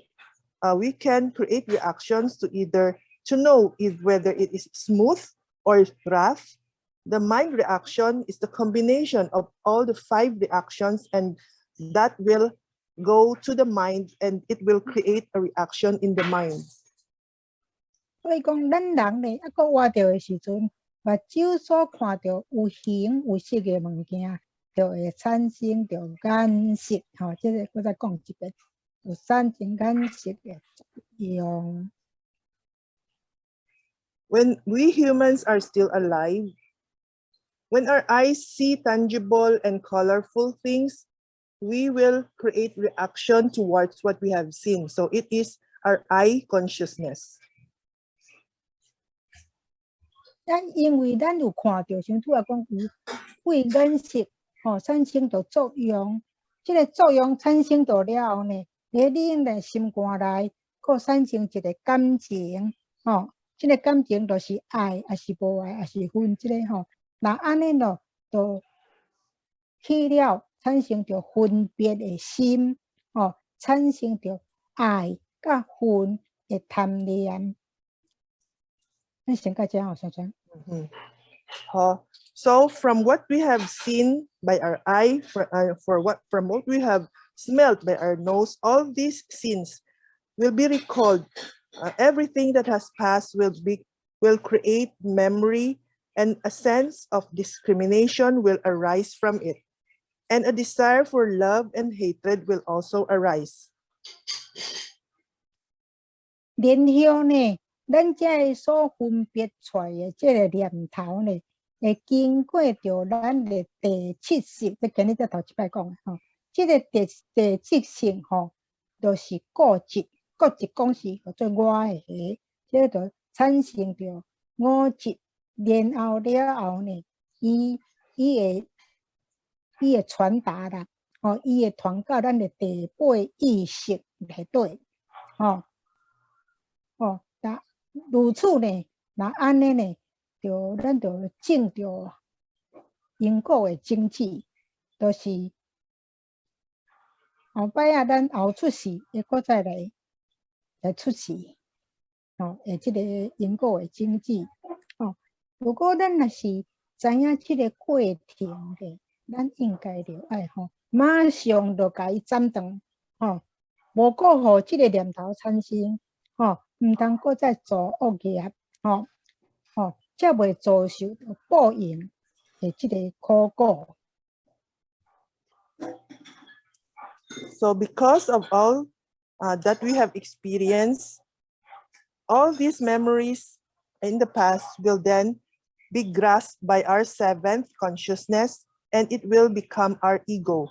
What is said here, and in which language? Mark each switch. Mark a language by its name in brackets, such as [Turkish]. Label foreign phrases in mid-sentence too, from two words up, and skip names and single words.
[English] We can create reactions to either to know whether it is smooth or rough. The mind reaction is the combination of all the 5 reactions, and that will go to the mind, and it will create a reaction in the mind. [Min Nan Chinese] 所以讲，咱人咧，活着的时阵， 目睭所看到有形有色嘅物件，就會產生着眼色。即個我再講一遍，有產生眼色嘅作用。 [English] When we humans are still alive, when our eyes see tangible and colorful things, we will create reaction towards what we have seen. So it is our eye consciousness. [Min Nan Chinese] 因為咱有看到，像拄仔講有慧眼色，產生着作用。這個作用產生到了後呢，喺你嘅心肝內，佫產生一個感情，這個感情就是愛，還是無愛，還是恨，這個那安尼咯，就去了產生着分別嘅心，產生着愛甲恨嘅貪念。你先到這小川。 [English] So from what we have seen by our eye, from what we have smelled by our nose, all these sins will be recalled. Everything that has passed will create memory, and a sense of discrimination will arise from it. And a desire for love and hatred will also arise. [Min Nan Chinese] 然後呢，咱這所分別出來的這個念頭呢，會經過着咱的第七識，即今日才頭一擺講的這個第七識就是固執，固執講是叫做我的，這就產生着我執，然後了後呢，伊會傳達啦，伊會傳到咱的第八意識內底，如此呢，那安尼呢，咱就證着因果的經濟，就是後擺咱後出世，會閣再來出世，這個因果的經濟。如果咱若是知影這個過程的，咱應該就愛馬上就甲伊斬斷，無閣互這個念頭產生，唔通閣再做惡業，才袂遭受到報應的這個苦果。 [English] So because of all that we have experienced, all these memories in the past will then be grasped by our seventh consciousness, and it will become our ego.